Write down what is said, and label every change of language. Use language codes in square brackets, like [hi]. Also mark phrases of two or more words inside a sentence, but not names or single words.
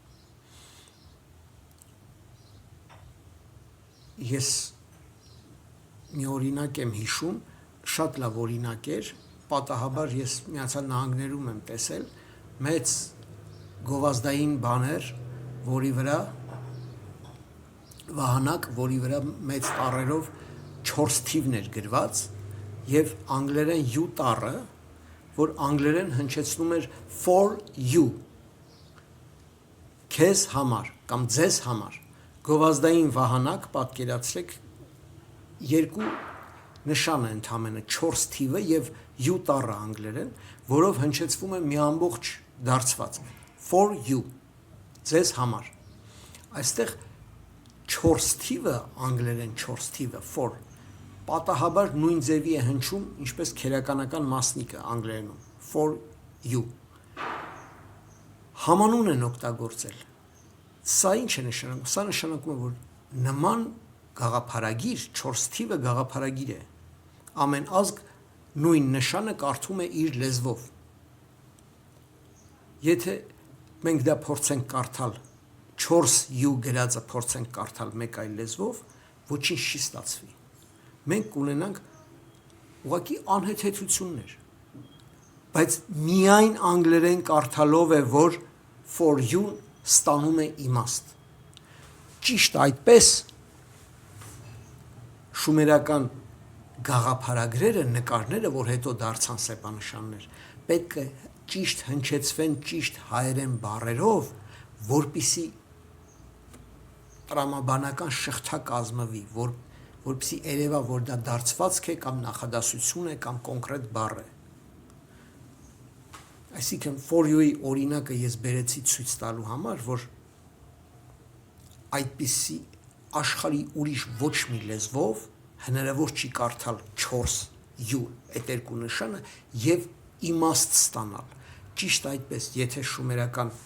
[hy] Ես մի օրինակ եմ հիշում, շատ լավ օրինակ էր, պատահաբար ես Միացյալ Նահանգներում եմ տեսել մեծ գովազդային բաներ, որի վրա վահանակ, որի վրա մեծ տառերով 4 թիվն էր գրված եւ անգլերեն you տառը, որ անգլերեն հնչեցնում էր [en] for you, [hy] քեզ համար կամ ձեզ համար, գովազդային վահանակ, պատկերացրեք, երկու նշան է ընդամենը 4 թիվը եւ you տառը անգլերեն, որով հնչեցվում է մի ամբողջ դարձվածք [en] for you, [hy] ձեզ համար։ Այստեղ 4 թիվը, անգլերեն 4 թիվը for պատահաբար նույն ձևի է հնչում, ինչպես քերականական մասնիկը անգլերենում [en] for you։ [hy] Համանուն են օգտագործել։ Սա ինչ է նշանակում։ Սա նշանակում է, որ նման գաղափարագիր, 4 թիվը գաղափարագիր է։ Ամեն ազգ նույն նշանը կարդում է իր լեզվով։ Եթե մենք դա փորձենք կարդալ, 4U գրածը փորձենք կարդալ մեկ այլ լեզվով, ոչինչ չի ստացվի։ Մենք կունենանք ուղղակի անհեթեթություններ։ Բայց միայն անգլերեն կարդալով է, որ [en] for you [hy] ստանում է իմաստ։ Ճիշտ այդպես շումերական գաղափարագրերը, նկարները, որ հետո դարձան սեպանշաններ, պետք է ճիշտ հնչեցվեն ճիշտ հայերեն բառերով, որպիսի տրամաբանական շղթա կազմվի, որպիսի երևա, որ դա դարձվածք է կամ նախադասություն է կամ կոնկրետ բառ է։ Այսինքն [en] for you- [hy] ի օրինակը ես բերեցի ցույց տալու համար, որ այդպիսի աշխարհի ուրիշ ոչ մի լեզվով հնարավոր չի կարդալ 4U այդ երկու նշանը եւ իմաստ ստանալ։ Ճիշտ այդպես, եթե շումերական